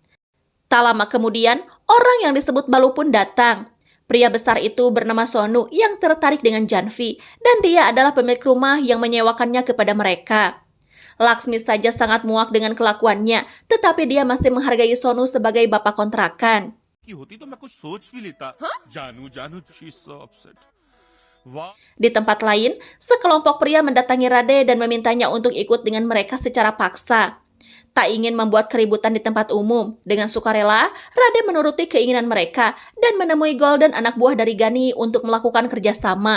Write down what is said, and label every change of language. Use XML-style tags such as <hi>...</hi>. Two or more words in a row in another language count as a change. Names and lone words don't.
<id>Tak lama kemudian, orang yang disebut Balu pun datang. Pria besar itu bernama Sonu yang tertarik dengan Janvi dan dia adalah pemilik rumah yang menyewakannya kepada mereka. Laksmi saja sangat muak dengan kelakuannya, tetapi dia masih menghargai Sonu sebagai bapak kontrakan.</id> <hi>की होती तो मैं कुछ सोच भी लेता जानू जानू</hi> <en>she's so upset.</en> <id>Wah. Di tempat lain, sekelompok pria mendatangi Rade dan memintanya untuk ikut dengan mereka secara paksa. Tak ingin membuat keributan di tempat umum, dengan sukarela, Rade menuruti keinginan mereka dan menemui Golden anak buah dari Gani untuk melakukan kerjasama.</id>